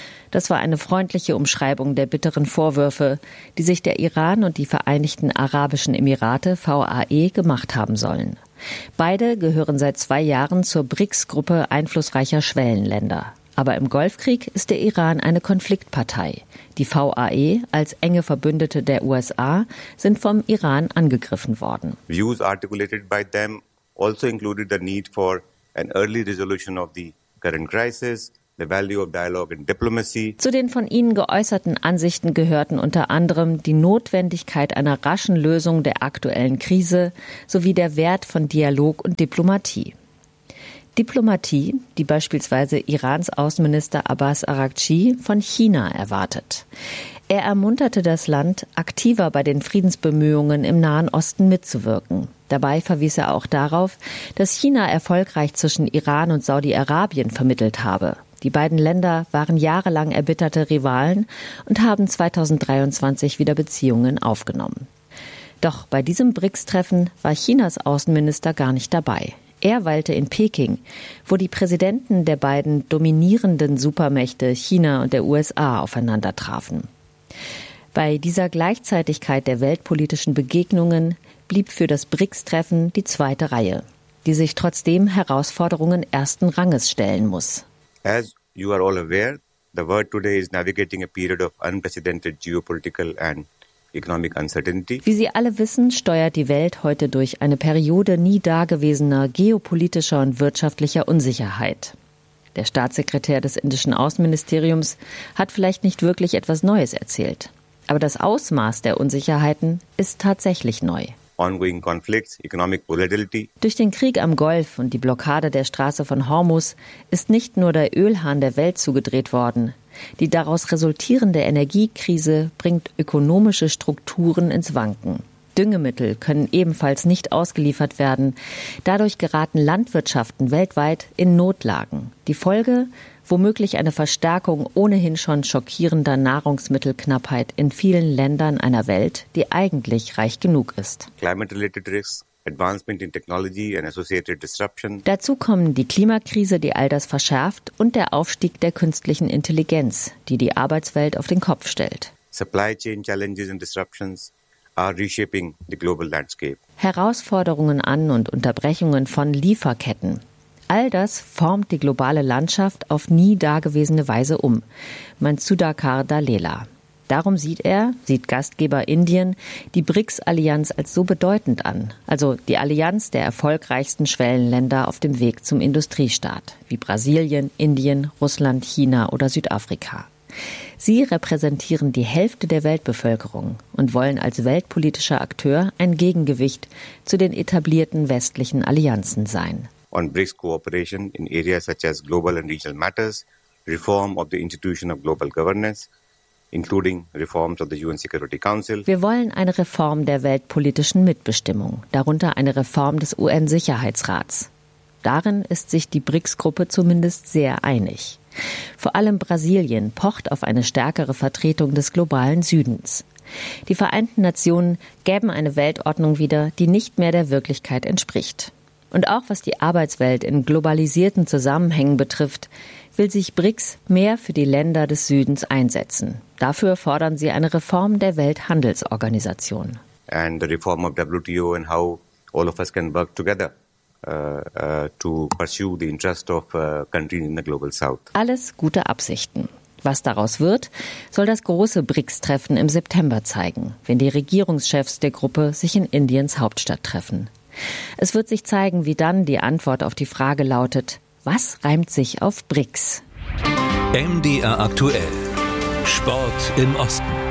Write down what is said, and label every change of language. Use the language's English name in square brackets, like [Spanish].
[German] Das war eine freundliche Umschreibung der bitteren Vorwürfe, die sich der Iran und die Vereinigten Arabischen Emirate, VAE, gemacht haben sollen. Beide gehören seit 2 Jahren zur BRICS-Gruppe einflussreicher Schwellenländer. Aber im Golfkrieg ist der Iran eine Konfliktpartei. Die VAE als enge Verbündete der USA sind vom Iran angegriffen worden. [English] Views articulated by them also included the need for an early resolution of the current crisis, the value of dialogue and diplomacy. [German] Zu den von ihnen geäußerten Ansichten gehörten unter anderem die Notwendigkeit einer raschen Lösung der aktuellen Krise sowie der Wert von Dialog und Diplomatie. Diplomatie, die beispielsweise Irans Außenminister Abbas Araghchi von China erwartet. Er ermunterte das Land, aktiver bei den Friedensbemühungen im Nahen Osten mitzuwirken. Dabei verwies er auch darauf, dass China erfolgreich zwischen Iran und Saudi-Arabien vermittelt habe. Die beiden Länder waren jahrelang erbitterte Rivalen und haben 2023 wieder Beziehungen aufgenommen. Doch bei diesem BRICS-Treffen war Chinas Außenminister gar nicht dabei. Er weilte in Peking, wo die Präsidenten der beiden dominierenden Supermächte China und der USA aufeinandertrafen. Bei dieser Gleichzeitigkeit der weltpolitischen Begegnungen blieb für das BRICS-Treffen die zweite Reihe, die sich trotzdem Herausforderungen ersten Ranges stellen muss. [English] As you are all aware, the world today is navigating a period of unprecedented geopolitical and economic uncertainty. [German] Wie Sie alle wissen, steuert die Welt heute durch eine Periode nie dagewesener geopolitischer und wirtschaftlicher Unsicherheit. Der Staatssekretär des indischen Außenministeriums hat vielleicht nicht wirklich etwas Neues erzählt. Aber das Ausmaß der Unsicherheiten ist tatsächlich neu. [English] Ongoing conflicts, economic volatility. [German] Durch den Krieg am Golf und die Blockade der Straße von Hormus ist nicht nur der Ölhahn der Welt zugedreht worden. Die daraus resultierende Energiekrise bringt ökonomische Strukturen ins Wanken. Düngemittel können ebenfalls nicht ausgeliefert werden. Dadurch geraten Landwirtschaften weltweit in Notlagen. Die Folge? Womöglich eine Verstärkung ohnehin schon schockierender Nahrungsmittelknappheit in vielen Ländern einer Welt, die eigentlich reich genug ist. [English] Climate-related risks, advancement in technology and associated disruption. [German] Dazu kommen die Klimakrise, die all das verschärft, und der Aufstieg der künstlichen Intelligenz, die die Arbeitswelt auf den Kopf stellt. [English] Supply chain challenges and disruptions are reshaping the global landscape. [German] Herausforderungen an und Unterbrechungen von Lieferketten. All das formt die globale Landschaft auf nie dagewesene Weise um, meint Sudhakar Dalela. Darum sieht Gastgeber Indien, die BRICS-Allianz als so bedeutend an, also die Allianz der erfolgreichsten Schwellenländer auf dem Weg zum Industriestaat, wie Brasilien, Indien, Russland, China oder Südafrika. Sie repräsentieren die Hälfte der Weltbevölkerung und wollen als weltpolitischer Akteur ein Gegengewicht zu den etablierten westlichen Allianzen sein. [English] On BRICS cooperation in areas such as global and regional matters, reform of the institution of global governance, including reforms of the UN Security Council. [German] Wir wollen eine Reform der weltpolitischen Mitbestimmung, darunter eine Reform des UN-Sicherheitsrats. Darin ist sich die BRICS-Gruppe zumindest sehr einig. Vor allem Brasilien pocht auf eine stärkere Vertretung des globalen Südens. Die Vereinten Nationen gäben eine Weltordnung wieder, die nicht mehr der Wirklichkeit entspricht. Und auch was die Arbeitswelt in globalisierten Zusammenhängen betrifft, will sich BRICS mehr für die Länder des Südens einsetzen. Dafür fordern sie eine Reform der Welthandelsorganisation. [English] And the reform of WTO and how all of us can work together to pursue the interest of countries in the global south. [German] Alles gute Absichten. Was daraus wird, soll das große BRICS-Treffen im September zeigen, wenn die Regierungschefs der Gruppe sich in Indiens Hauptstadt treffen. Es wird sich zeigen, wie dann die Antwort auf die Frage lautet: Was reimt sich auf BRICS? MDR aktuell. Sport im Osten.